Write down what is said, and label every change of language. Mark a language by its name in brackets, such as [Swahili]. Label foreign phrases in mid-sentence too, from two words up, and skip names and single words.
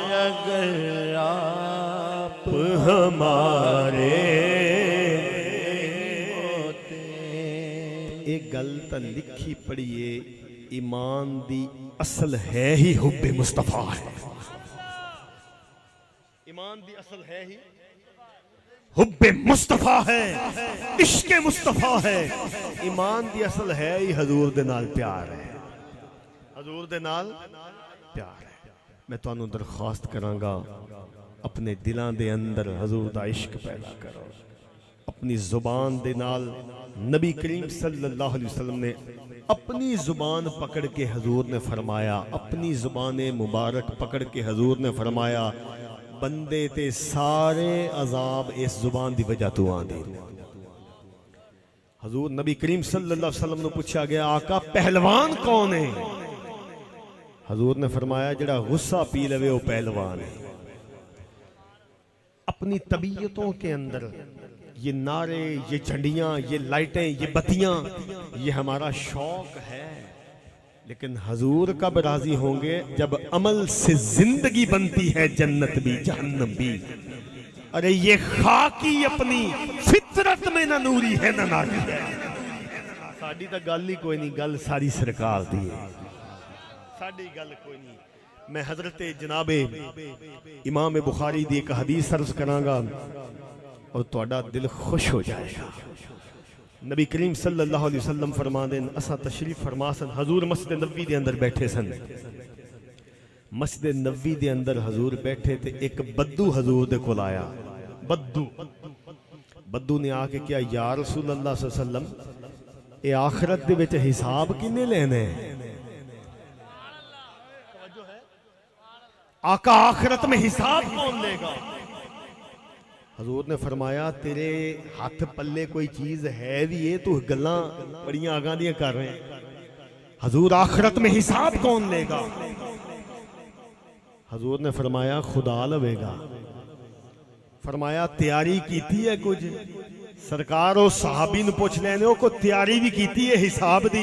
[Urdu] اگر آپ ہمارے ہوتے. [Punjabi] اک گل تو لکھی پڑھیے، ایمان دی اصل ہے ہی حب مصطفیٰ ہے. ایمان دی اصل ہے ہی حب مصطفیٰ ہے، عشق مصطفیٰ ہے. ایمان دی اصل ہے ہی حضور دے نال پیار ہے، حضور دے نال پیار ہے. میں تہانوں درخواست کراں گا، اپنے دلاں دے اندر حضور دا عشق پیدا کرو. اپنی زبان دے نال نبی کریم [Arabic] صلى الله عليه وسلم [Punjabi] نے اپنی زبان پکڑ کے حضور نے فرمایا، اپنی زبان مبارک پکڑ کے حضور نے فرمایا، بندے تے سارے عذاب اس زبان دی وجہ تو آندے. [Urdu] حضور نبی کریم [Arabic] صلى الله عليه وسلم [Urdu] نے پوچھا گیا، آقا پہلوان کون ہے? [Punjabi] حضور نے فرمایا، جڑا غصہ پی لوے وہ پہلوان ہے. [Urdu] اپنی طبیعتوں کے اندر یہ نعرے، یہ جھنڈیاں، یہ لائٹیں، یہ بتیاں، یہ ہمارا شوق ہے، لیکن حضور کب راضی ہوں گے? جب عمل سے زندگی بنتی ہے، جنت بھی جہنم بھی. ارے یہ خاکی اپنی فطرت میں نہ نوری ہے نہ ناری ہے. [Punjabi] ساڈی تو گل ہی کوئی نہیں، گل ساری سرکار دی ہے، ساڈی گل کوئی نہیں. میں حضرت جناب امام بخاری دی اک حدیث عرض کراں گا اور تہاڈا دل خوش ہو جائے گا. نبی کریم [Arabic] صلى الله عليه وسلم [Punjabi] فرماندے، اسا تشریف فرما سن، حضور مسجد نبوی دے اندر بیٹھے سن. مسجد نبوی دے اندر حضور بیٹھے تھے، اک بدو حضور دے کول آیا. [Urdu] بدو نے آکے کیا, [Arabic] يا رسول الله صلى الله عليه وسلم, [Punjabi] یہ آخرت دے وچ حساب کنے لینے? [Urdu] آقا آخرت میں حساب کون لے گا? [Punjabi] حضور نے فرمایا، تیرے ہاتھ پلے کوئی چیز ہے بھی ہے، تو گلاں بڑیاں آگاں دیاں کر رہے ہیں. [Urdu] حضور آخرت میں حساب کون لے گا؟ حضور نے فرمایا، خدا لوے گا. [Punjabi] فرمایا، تیاری کیتی ہے کچھ? سرکار اور صحابی نے پوچھ لینے کو تیاری بھی کیتی ہے حساب دی?